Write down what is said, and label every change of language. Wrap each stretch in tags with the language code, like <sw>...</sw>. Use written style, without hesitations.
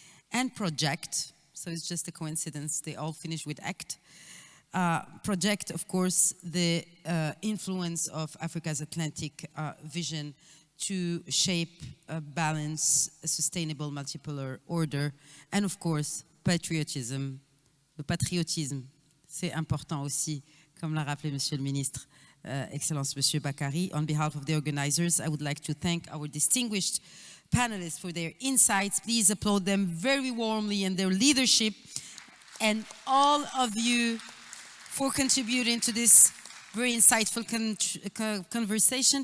<en>And project, so it's just a coincidence, they all finish with act. Project, of course, the influence of Africa's Atlantic vision to shape a balanced, a sustainable multipolar order. And of course, patriotism.</en> <fr>Le patriotisme, c'est important aussi, comme l'a rappelé Monsieur le Ministre, Excellence Monsieur Bakary.</fr> <en>On behalf of the organizers, I would like to thank our distinguished panelists for their insights. Please applaud them very warmly and their leadership, and all of you for contributing to this very insightful conversation.</en>